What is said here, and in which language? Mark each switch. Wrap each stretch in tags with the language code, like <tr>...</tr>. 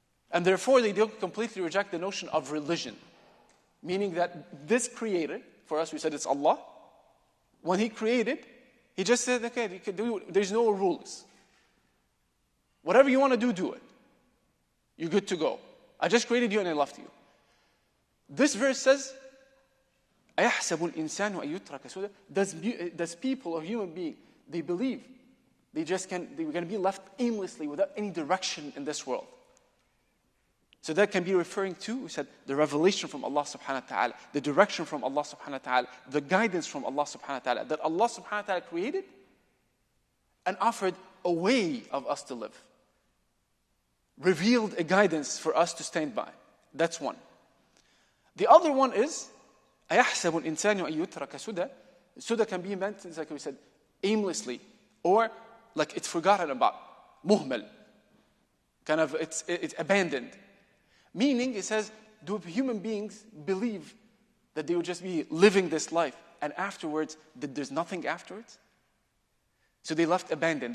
<en>And therefore they don't completely reject the notion of religion. Meaning that this creator, for us we said it's Allah, when He created, He just said, okay, you can do, there's no rules. Whatever you want to do, do it. You're good to go. I just created you and I left you. This verse says,</en> <ar>أَيَحْسَبُ الْإِنسَانُ أَن يُتْرَكَ سُدًى.</ar> <en>Does people or human being, they believe they're going to be left aimlessly without any direction in this world? So that can be referring to, we said, the revelation from Allah subhanahu wa ta'ala, the direction from Allah subhanahu wa ta'ala, the guidance from Allah subhanahu wa ta'ala, that Allah subhanahu wa ta'ala created and offered a way of us to live. Revealed a guidance for us to stand by. That's one. The other one is,</en> <ar>أَيَحْسَبُ الْإِنسَانُ أَن يُتْرَكَ سُدًى.</ar> <en>Suda can be meant, like we said, aimlessly, or like it's forgotten about, muhmal. Kind of, it's abandoned. Meaning, it says, do human beings believe that they will just be living this life and afterwards, that there's nothing afterwards? So they left abandoned.</en>